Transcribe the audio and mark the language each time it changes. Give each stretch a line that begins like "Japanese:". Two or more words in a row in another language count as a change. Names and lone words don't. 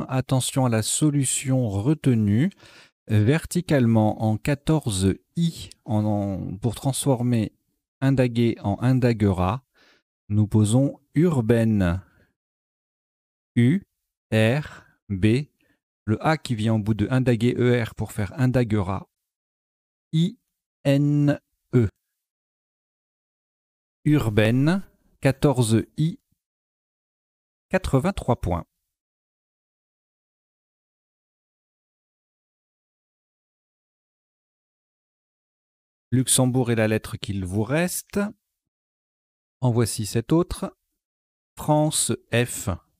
French: Attention à la solution retenue. Verticalement en 14 i pour transformer indaguer en indaguera, nous posons urbaine. U, R, B. Le A qui vient au bout de indaguer ER pour faire indaguera. I, N, E. Urbaine, 14 i, 83 points. Luxembourg est la lettre qu'il vous reste. En voici cette autre. France, F.